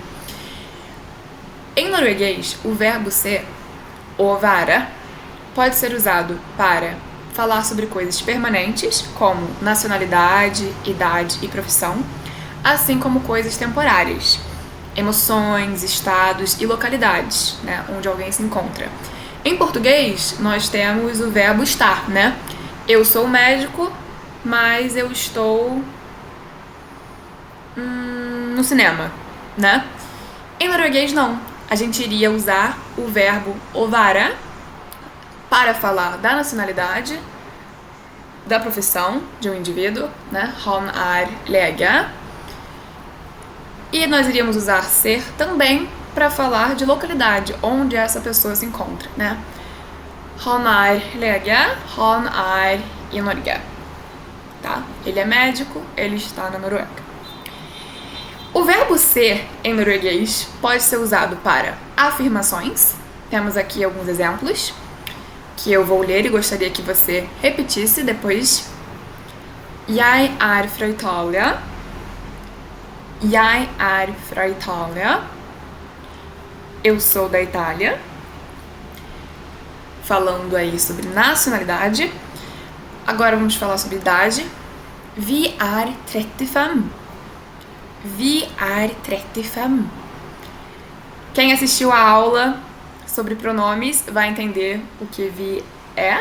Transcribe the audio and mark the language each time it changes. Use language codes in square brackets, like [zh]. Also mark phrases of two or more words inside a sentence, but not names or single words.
[pt] Em norueguês, o verbo ser, o vara, pode ser usado para falar sobre coisas permanentes, como nacionalidade, idade e profissão, assim como coisas temporárias, emoções, estados e localidades, né, onde alguém se encontra. Em português, nós temos o verbo estar, né? Eu sou médico, mas eu estou no cinema, né? Em norueguês, não. A gente iria usar o verbo [no] å være [pt] para falar da nacionalidade, da profissão de um indivíduo, né? [no] Han er lege. [pt] E nós iríamos usar ser também para falar de localidade, onde essa pessoa se encontra, né? [no] Han er lege, han er i Norge. [pt] Tá? Ele é médico, ele está na Noruega. O verbo ser em norueguês pode ser usado para afirmações. Temos aqui alguns exemplos que eu vou ler e gostaria que você repetisse depois. [no] Jeg er fra Italia. Jeg er fra Italia. [pt] Eu sou da Itália. Falando aí sobre nacionalidade. Agora vamos falar sobre idade. [no] Vi er 35. Vi er 35. [pt] Quem assistiu a aula sobre pronomes vai entender o que vi é.